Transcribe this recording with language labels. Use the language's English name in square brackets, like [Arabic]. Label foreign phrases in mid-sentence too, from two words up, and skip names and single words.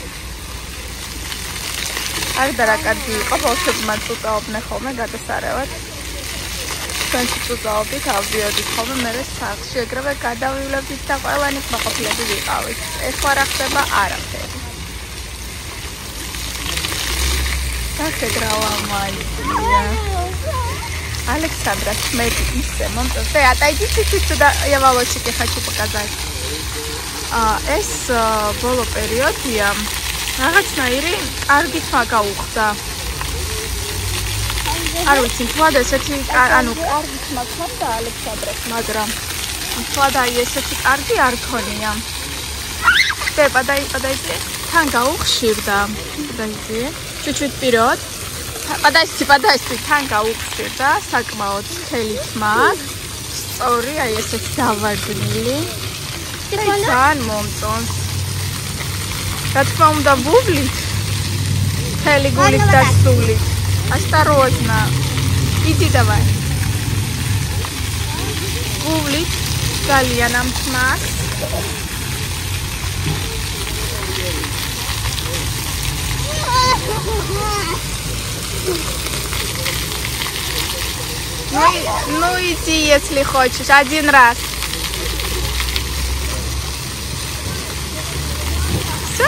[Georgian] არდა რა კარგი იყო, ბავშვებმა წუწაობდნენ ხოლმე გადასარევად. ჩვენც წუწაობდით, ავდიოდით ხოლმე მერე სახლში, ეგრევე გადავივლებდით და ყველანი კმაყოფილები ვიყავით. ეხლა რა ხდება? არაფერი. Ხედრავა მაიწია. [Russian] Александра, смотри, [Georgian] ისე მომწონს. [Russian] Ты отойди чуть-чуть сюда, я волосики хочу показать. [Georgian] ეს ბოლო პერიოდია. რაღაცნაირი კარგი თმა გაუხდა. არ ვიცი, თვა და ესეთი ანუ კარგი თმა ხდა ალექსანდრას, მაგრამ თვა და ესეთი კარგი არ ქონია. [Russian] Ты подойди. [Georgian] თან გაუხშირდა. [Russian] Подойди. Чуть-чуть вперед. Подожди, [Georgian] თან გაუხსირდა, საკმაოდ მთელი თმა. სწორი, აი ესეც დავარდნილი. ძალიან მომწონს. რა თქმა უნდა, ბუბლით. მთელი გულით და სულით. [Russian] Осторожно. Иди давай. [Georgian] ბუბლით ძალიან ამ თმას. [Russian] Ну иди, если хочешь, один раз. Все?